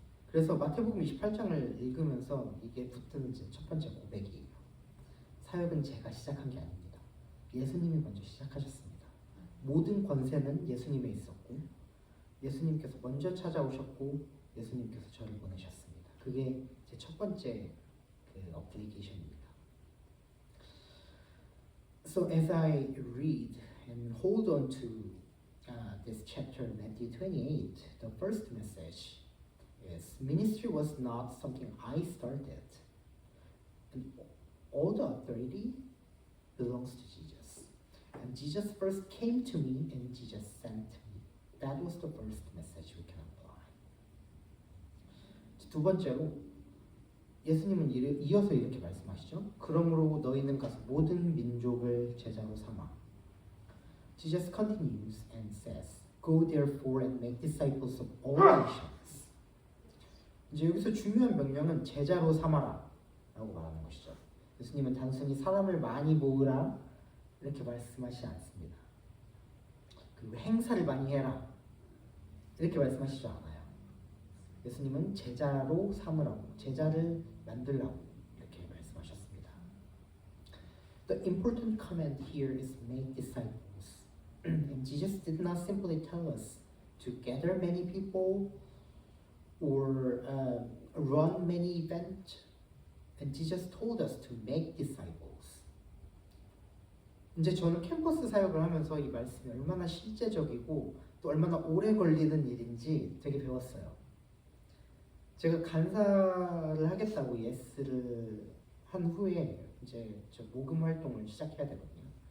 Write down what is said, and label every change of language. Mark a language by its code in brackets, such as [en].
[ko] 그래서 마태복음 28장을 읽으면서 이게 붙은 첫 번째 고백이에요. 사역은 제가 시작한 게 아닙니다. 예수님이 먼저 시작하셨습니다. 모든 권세는 예수님에 있었고 예수님께서 먼저 찾아오셨고 예수님께서 저를 보내셨습니다. 그게 제 첫 번째 그 어플리케이션입니다. [en] So as I read and hold on to this chapter, Matthew 28, the first message is ministry was not something I started. And all the authority belongs to Jesus. And Jesus first came to me and Jesus sent me. That was the first message we can apply. [ko] 두 번째로 예수님은 이어서 이렇게 말씀하시죠. 그러므로 너희는 가서 모든 민족을 제자로 삼아. [en] Jesus continues and says, Go therefore and make disciples of all nations. [ko] 이제 여기서 중요한 명령은 제자로 삼아라 라고 말하는 것이죠. 예수님은 단순히 사람을 많이 모으라 이렇게 말씀하시지 않습니다. 그리고 행사를 많이 해라 이렇게 말씀하시지 않아요. 예수님은 제자로 삼으라고, 제자를 만들라고 이렇게 말씀하셨습니다. [en] The important command here is make disciples. And Jesus did not simply tell us to gather many people or run many events. And Jesus told us to make disciples. [ko] 이제 저는 캠퍼스 사역을 하면서 이 말씀이 얼마나 실제적이고 또 얼마나 오래 걸리는 일인지 되게 배웠어요. 제가 간사를 하겠다고 예스를 한 후에 이제 저 모금 활동을 시작해야 되거든요.